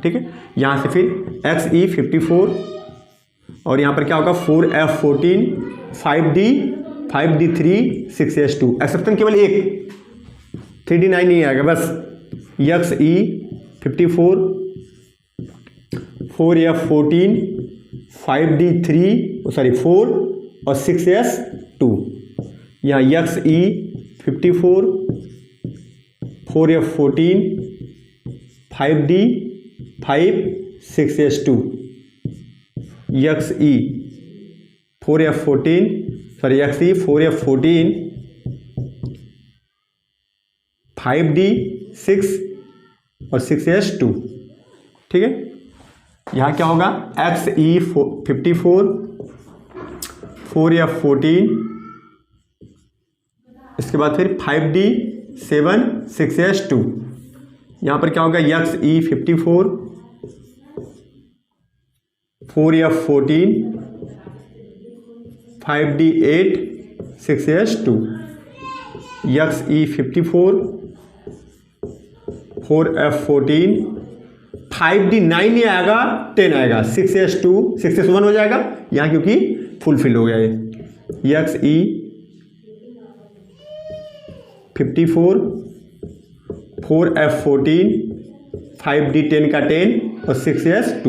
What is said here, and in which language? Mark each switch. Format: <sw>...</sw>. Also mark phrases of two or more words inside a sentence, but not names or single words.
<hi>ठीक है, यहाँ से फिर XE54 और यहाँ पर क्या होगा 4F14, 5D3, 6S2। एक्सेप्शन केवल एक, 3D9 नहीं आएगा, बस XE54, 4F14, 4 और 6S2। यहाँ XE54, 4F14, 5D5, 6S2। XE4F14, 5D6 और 6S2। ठीक है, यहाँ क्या होगा XE54, 4F14, इसके बाद फिर 5D7, 6S2। यहाँ पर क्या होगा XE54, 4F14, 5D8, 6S2। XE54, 4F14, 5D9 नहीं आएगा, 10 आएगा, 6S2, 6S1 हो जाएगा यहाँ क्योंकि फुलफिल हो गया ये। XE54, 4F14, 5D10 का 10 और 6S2।</hi>